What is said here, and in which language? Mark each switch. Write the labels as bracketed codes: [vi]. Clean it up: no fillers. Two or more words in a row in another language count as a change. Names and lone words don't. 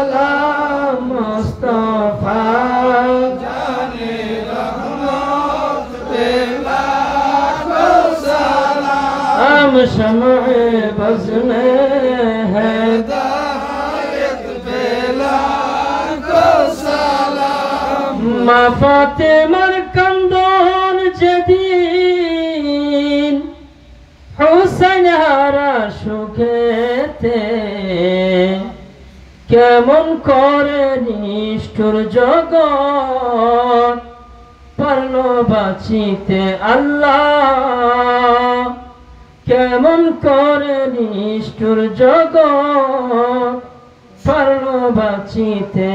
[ur] سلام مصطفیٰ جانِ رحمت شمعِ بزم میں ہے ہدایت پہ لاکھوں سلام. [bn] মা ফাতিমার কাঁদন যেদিন হুসেন হারা সুখেতে কেমন করে নিষ্ঠুর জগৎ পারলো বাঁচিতে আল্লাহ, কেমন করে নিষ্ঠুর জগৎ পারলো বাঁচিতে।